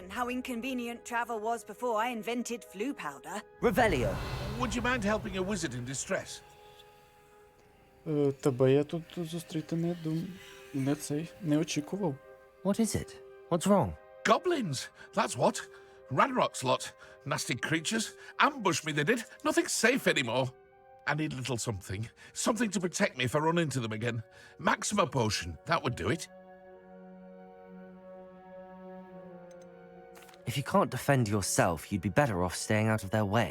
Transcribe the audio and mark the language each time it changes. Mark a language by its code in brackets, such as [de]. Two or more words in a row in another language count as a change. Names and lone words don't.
[en] how inconvenient travel was before I invented flu powder. Revelio. Would you mind helping a wizard in distress? [uk] Тебе я тут зустріти не очікував. [en] What is it? What's wrong? Goblins, that's what. Ranrock's lot. Nasty creatures. Ambushed me, they did. Nothing's safe anymore. I need a little something. Something to protect me if I run into them again. Maxima potion, that would do it. If you can't defend yourself, you'd be better off staying out of their way.